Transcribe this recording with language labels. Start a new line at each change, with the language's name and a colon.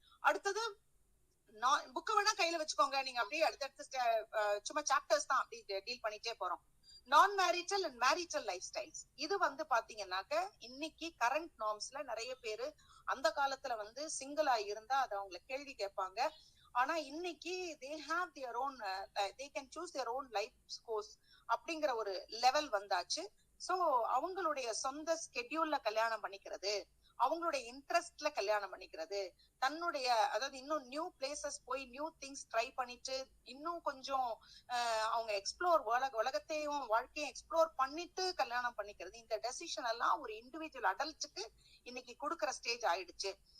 Tamil: அடுத்தது புக்க வேணா கையில வச்சுக்கோங்க, நீங்க அப்படியே அடுத்தடுத்து சும்மா சாப்டர்ஸ் தான் அப்படி டீல் பண்ணிட்டே போறோம். நான் marital and marital life styles. இது வந்து பாத்தீங்கன்னாக்க இன்னைக்கு கரண்ட் நார்ம்ஸ்ல நிறைய பேரு அந்த காலத்துல வந்து சிங்கிளா இருந்தா அதை அவங்களை கேள்வி கேட்பாங்க. ஆனா இன்னைக்கு
English: they have their own they can choose their own life course
Tamil: அப்படிங்கிற ஒரு லெவல் வந்தாச்சு. சோ அவங்களுடைய சொந்த ஸ்கெட்யூல்ல கல்யாணம் பண்ணிக்கிறது, அவங்களுடைய இன்ட்ரெஸ்ட்ல கல்யாணம் பண்ணிக்கிறது, தன்னுடைய அதாவது இன்னும் நியூ பிளேசஸ் போய் நியூ திங்ஸ் ட்ரை பண்ணிட்டு இன்னும் கொஞ்சம் அவங்க எக்ஸ்ப்ளோர் உலகத்தையும் வாழ்க்கையும் எக்ஸ்ப்ளோர் பண்ணிட்டு கல்யாணம் பண்ணிக்கிறது, இந்த டெசிஷன் எல்லாம் ஒரு இண்டிவிஜுவல் அடல்ட்டுக்கு இன்னைக்கு கொடுக்கற ஸ்டேஜ் ஆயிடுச்சு.